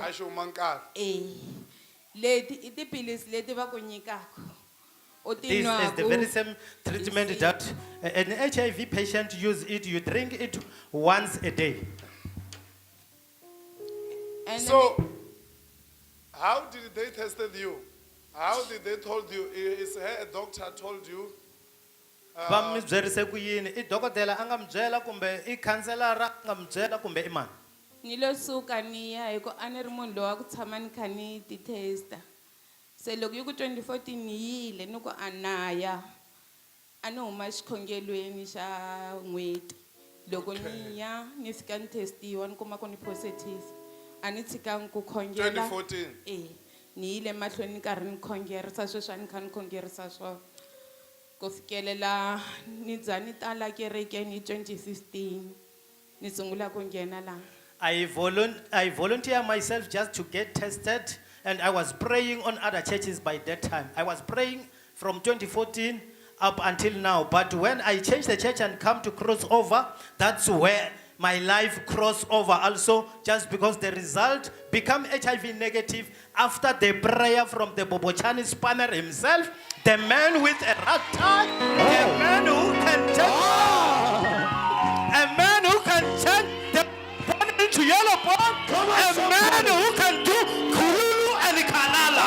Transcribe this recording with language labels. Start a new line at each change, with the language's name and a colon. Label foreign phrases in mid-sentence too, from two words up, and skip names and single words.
Tsonga: A xi huma nkarhi. Leti I tiphilisi leti va ku nyikaka. U ti
English: This is the very
Tsonga: nwaku.
English: same treatment that an HIV patient use it. You drink it once a day. And So, how did they tested you? How did they told you? Is a doctor told you?
Tsonga: Va mi byerise ku yini? I dokodela a nga mi byela kumbe I khanselara a nga mi byela kumbe I mani? ni lo suka ni ya hi ku a ni ri munhu lowa ku tshama ni kha ni ti testa. Se loko yi ku 2014 ni yile ni ku a naya. A ni huma xikhongelweni xa n'hweti. Loko ni ya ni fika ni testiwa ni kuma ku ni positive. A ni tshikangi ku khongela. 2014. Ni yile mahlweni ni karhi ni khongerisa sweswi a ni kha ni khongerisa swona. Ku fikelela ni za ni tala kerekeni hi 2016. Ni sungula ku nghena laha.
English: I volunteer myself just to get tested, and I was praying on other churches by that time. I was praying from 2014 up until now. But when I changed the church and come to crossover, that's where my life crossed over also, just because the result become HIV negative after the prayer from the Bobochani spanner himself, the man with a rat tie, a man who can change the bone to yellow bone, a man who can do kululu and kalala.